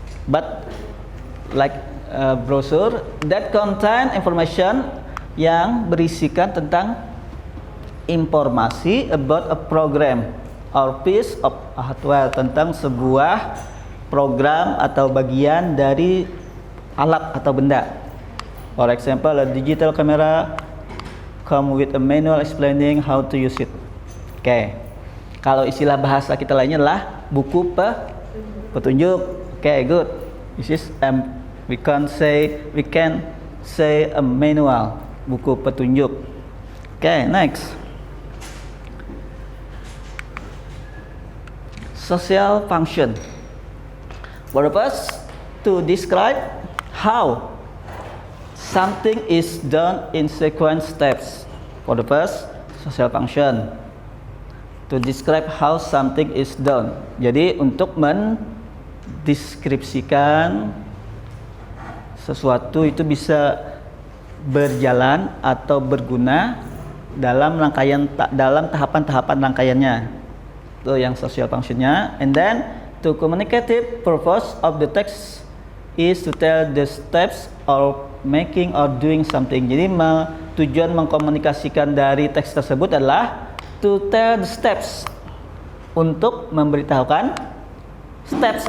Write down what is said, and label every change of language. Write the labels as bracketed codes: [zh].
[en] But like a brochure that contain information [id] yang berisikan tentang informasi [en] about a program or piece of hardware, [id] tentang sebuah program atau bagian dari alat atau benda. [en] For example, a digital camera come with a manual explaining how to use it. Okay. [id] Kalau istilah bahasa kita lainnya adalah buku petunjuk. [en] Okay, good. This is we can say a manual, [id] buku petunjuk. [en] Okay, next. Social function. Purpose to describe how something is done in sequence steps. For the first, social function. To describe how something is done. [id] Jadi untuk mendeskripsikan sesuatu itu bisa berjalan atau berguna dalam tahapan-tahapan rangkaiannya. Itu yang social functionnya. [en] And then to communicative purpose of the text is to tell the steps of making or doing something. [id] Jadi tujuan mengkomunikasikan dari teks tersebut adalah [en] to tell the steps, [id] untuk memberitahukan steps.